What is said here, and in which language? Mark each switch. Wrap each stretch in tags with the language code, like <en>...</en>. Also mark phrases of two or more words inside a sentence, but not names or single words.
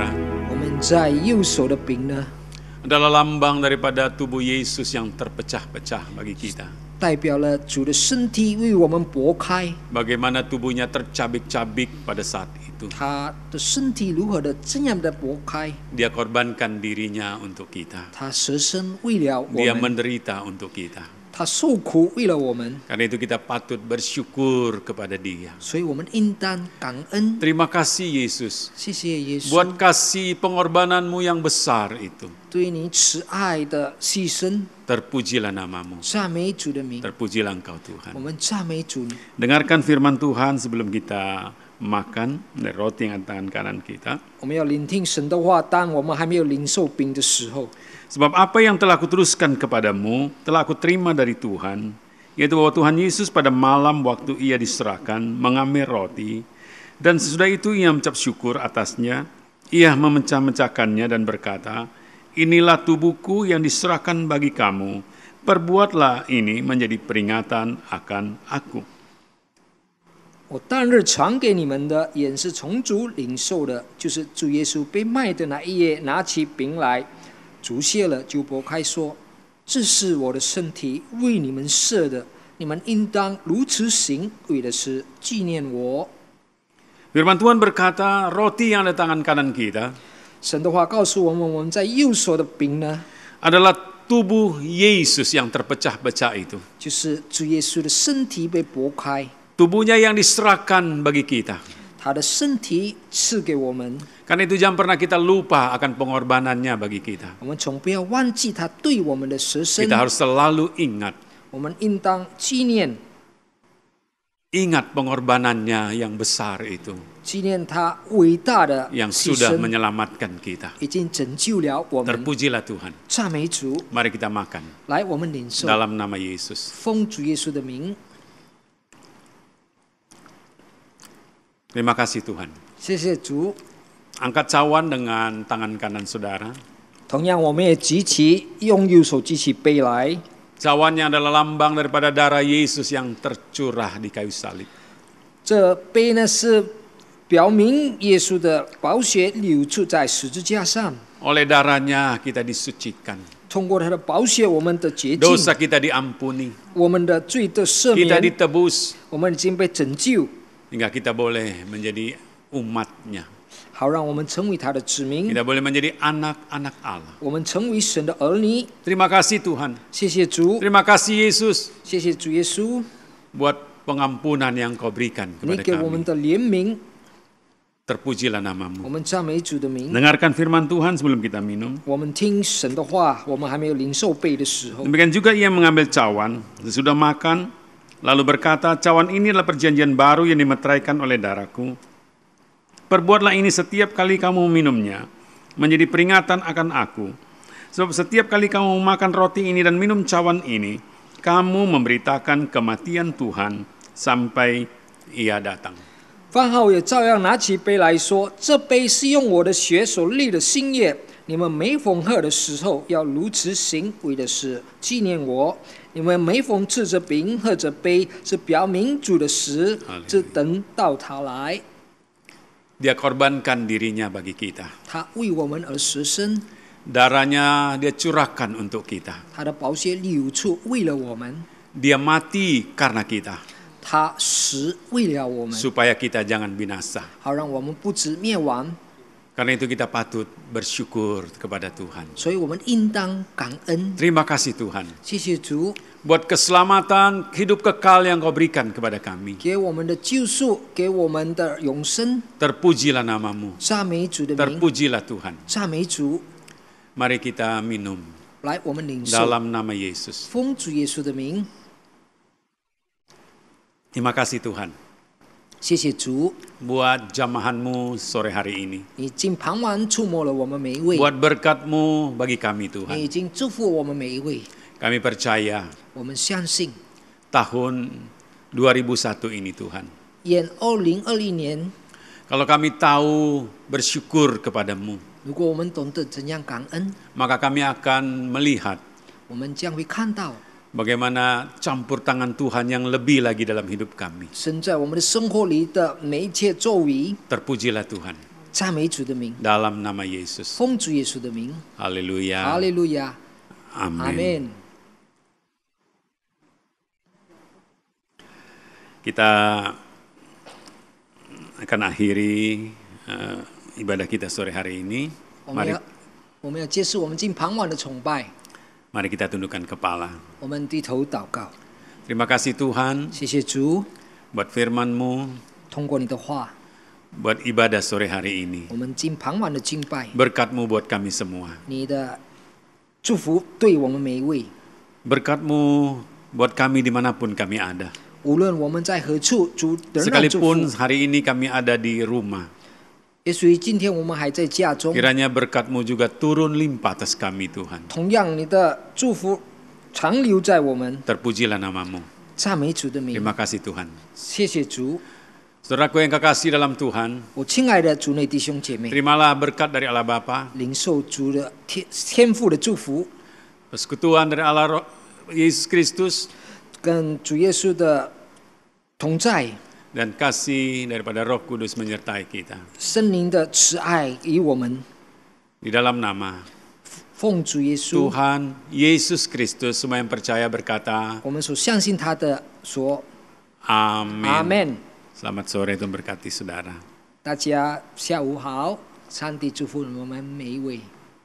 <zh>我们在右手的饼呢，</zh> <id>adalah lambang daripada tubuh Yesus yang terpecah-pecah bagi kita.</id> <zh>代表了主的身体为我们擘开，</zh> <id>Bagaimana tubuhnya tercabik-cabik pada saat itu.</id> <zh>他的身体如何的这样的擘开，</zh> <id>Dia korbankan dirinya untuk kita.</id> <zh>他舍身为了我</zh> <id>Dia</id> <zh>们，</zh> <id>menderita untuk kita.</id> <zh>他受苦为了我们，</zh> <id>Karena itu kita patut bersyukur kepada Dia.</id> <zh>所以我们应当感恩。</zh> <id>Terima kasih Yesus</id> <zh>谢谢耶稣，</zh> <id>buat kasih pengorbananmu yang besar itu.</id> <zh>对你慈爱的牺牲，</zh> <id>Terpujilah namamu.</id> <zh>赞美主的名，</zh> <id>Terpujilah Engkau</id> <zh>我</zh> <id>Tuhan.</id> <zh>们赞美主。</zh> <id>Dengarkan firman Tuhan sebelum kita makan dari roti yang tangan kanan kita.</id> <zh>我们要聆听神的话，当我们还没有领受饼的时候，</zh> <id>Sebab apa yang telah kuteruskan kepadamu, telah aku terima dari Tuhan, yaitu bahwa Tuhan Yesus pada malam waktu ia diserahkan, mengambil roti, dan sesudah itu ia mengucap syukur atasnya, ia memecah-mecahkannya dan berkata, inilah tubuhku yang diserahkan bagi kamu, perbuatlah ini menjadi peringatan akan aku.</id> <zh>我当日传给你们的，也是从主领受的，就是主耶稣被卖的那一夜，拿起饼来，祝谢了，就擘开说：“这是我的身体，为你们设的，你们应当如此行，为的是纪念我。”</zh> <id>Firman Tuhan berkata, roti yang ada tangan kanan kita</id> <zh>神的话告诉我们，我们在右手的饼呢，</zh> <id>adalah tubuh Yesus yang terpecah-pecah itu.</id> <zh>就是主耶稣的身体被擘开，</zh> <id>Tubuhnya yang diserahkan bagi kita.</id> <zh>他的身体赐给我们，</zh> <id>Karena itu jangan pernah kita lupa akan pengorbanannya bagi kita.</id> <zh>我们从不要忘记他对我们的舍身，</zh> <id>Kita harus selalu ingat</id> <zh>我们应当纪念</zh> <id>pengorbanannya yang besar itu.</id> <zh>纪念他伟大的</zh> <id>yang</id> <zh>牺</zh> <id>sudah</id> <zh>牲，</zh> <id>menyelamatkan kita.</id> <zh>已经拯救了我们。</zh> <id>Terpujilah Tuhan.</id> <zh>赞美主，</zh> <id>Mari kita makan</id> <zh>来，我们领受，</zh> <id>dalam nama Yesus.</id> <zh>奉主耶稣的名。</zh> <id>Terima kasih Tuhan.</id> <zh>谢谢主。</zh> <id>Angkat cawan dengan tangan kanan saudara.</id> <zh>同样，我们也举起，用右手举起杯来。</zh> <id>Cawannya adalah lambang daripada darah Yesus yang tercurah di kayu salib.</id> <zh>这杯呢是表明耶稣的宝血流出在十字架上，</zh> <id>Oleh darahnya kita disucikan.</id> <zh>通过他的宝血，我们的洁净，</zh> <id>Dosa kita diampuni.</id> <zh>我们的罪的赦</zh> <id>Kita</id> <zh>免，</zh> <id>ditebus</id> <zh>我们已经被拯救，</zh> <id>hingga kita boleh menjadi umatnya.</id> <zh>好让我们成为他的子民，</zh> <id>Kita boleh menjadi anak-anak Allah.</id> <zh>我们成为神的儿女。</zh> <id>Terima kasih Tuhan.</id> <zh>谢谢主，</zh> <id>Terima kasih Yesus</id> <zh>谢谢主耶稣，</zh> <id>buat pengampunan yang kau berikan</id> <zh>你</zh> <id>kepada</id> <zh>给我们</zh> <id>kami.</id> <zh>的怜悯，</zh> <id>Terpujilah</id> <zh>我</zh> <id>namamu.</id> <zh>们赞美主的名。</zh> <id>Dengarkan firman Tuhan sebelum kita minum.</id> <zh>我们听神的话，我们还没有领受杯的时候，</zh> <id>Demikian juga ia mengambil cawan, sesudah makan, lalu berkata, cawan ini adalah perjanjian baru yang dimeteraikan oleh darahku. Perbuatlah ini setiap kali kamu meminumnya, menjadi peringatan akan aku. Sebab setiap kali kamu makan roti ini dan minum cawan ini, kamu memberitakan kematian Tuhan sampai ia datang.</id> <zh>饭后也照样拿起杯来说：“这杯是用我的血所立的新约，你们每逢喝的时候要如此行，为的是纪念我。你们每逢吃着饼、喝着杯，是表明主的死，直等到他来。</zh> <id>Dia korbankan dirinya bagi kita.</id> <zh>他为我们而舍身，</zh> <id>Darahnya dia curahkan untuk kita.</id> <zh>他的宝血流出，为了我们，</zh> <id>Dia mati karena kita,</id> <zh>他死为了我们，</zh> <id>supaya kita jangan binasa.</id> <zh>好让我们不致灭亡。</zh> <id>Karena itu kita patut bersyukur kepada Tuhan.</id> <zh>所以我们应当感恩，</zh> <id>Terima kasih Tuhan</id> <zh>谢谢主，</zh> <id>buat keselamatan hidup kekal yang kau berikan kepada kami.</id> <zh>给我们的救赎，给我们的永生。</zh> <id>Terpujilah namamu,</id> <zh>赞美主的名，</zh> <id>terpujilah Tuhan.</id> <zh>赞美主。</zh> <id>Mari kita minum</id> <zh>来，我们领受，</zh> <id>dalam nama Yesus.</id> <zh>奉主耶稣的名。</zh> <id>Terima kasih Tuhan</id> <zh>谢谢主，</zh> <id>buat jamahanmu sore hari ini.</id> <zh>你已经傍晚触摸了我们每一位，</zh> <id>Buat berkatmu bagi kami</id> <zh>你</zh> <id>Tuhan.</id> <zh>已经祝福我们每一位。</zh> <id>Kami percaya</id> <zh>我们相信，</zh> <id>tahun 2001 ini Tuhan.</id> <zh>愿2021年，</zh> <id>Kalau kami tahu bersyukur kepadamu,</id> <zh>如果我们懂得怎样感恩，</zh> <id>maka kami akan melihat</id> <zh>我们将会看到</zh> <id>bagaimana campur tangan Tuhan yang lebih lagi dalam hidup kami.</id> <zh>神在我们的生活里的每一切作为。</zh> <id>Terpujilah Tuhan</id> <zh>赞美主的名，</zh> <id>dalam nama Yesus.</id> <zh>奉主耶稣的名，</zh> <id>Haleluya.</id> <zh>哈利路亚，</zh> <id>Amin.</id> <zh>阿门。</zh> <id>Kita akan akhiri ibadah kita sore hari ini.</id> <zh>我们要结束我们今傍晚的崇拜，</zh> <id>Mari kita tundukkan kepala.</id> <zh>我们低头祷告。</zh> <id>Terima kasih Tuhan</id> <zh>谢谢主，</zh> <id>buat firman-Mu,</id> <zh>通过你的话，</zh> <id>buat ibadah sore hari ini.</id> <zh>我们今傍晚的敬拜，</zh> <id>Berkat-Mu buat kami semua.</id> <zh>你的祝福对我们每一位，</zh> <id>Berkat-Mu buat kami dimanapun kami ada.</id> <zh>无论我们在何处，主仍然祝</zh> <id>Sekalipun</id> <zh>福。</zh> <id>hari ini kami ada di rumah,</id> <zh>也许今天我们还在家中，</zh> <id>kiranya berkat-Mu juga turun limpah atas kami Tuhan.</id> <zh>同样你的祝福长留在我们。</zh> <id>Terpujilah namamu.</id> <zh>赞美主的名，</zh> <id>Terima kasih Tuhan.</id> <zh>谢谢主。</zh> <id>Saudaraku yang kekasih dalam Tuhan,</id> <zh>我亲爱的主内弟兄姐妹，</zh> <id>terimalah berkat dari Allah Bapa,</id> <zh>领受主的天父的祝福，</zh> <id>persekutuan dari Allah Yesus Kristus,</id> <zh>跟主耶稣的同在，</zh> <id>dan kasih daripada Roh Kudus menyertai kita.</id> <zh>圣灵的慈爱与我们。</zh> <id>Di dalam nama</id> <zh>奉主耶稣，</zh> <id>Tuhan Yesus Kristus, semua yang percaya berkata,</id> <zh>我们所相信他的说，</zh> <id>Amin.</id> <zh>阿门。</zh> <id>Selamat sore, Tuhan berkati saudara.</id> <zh>大家下午好，上帝祝福我们每一位。</zh>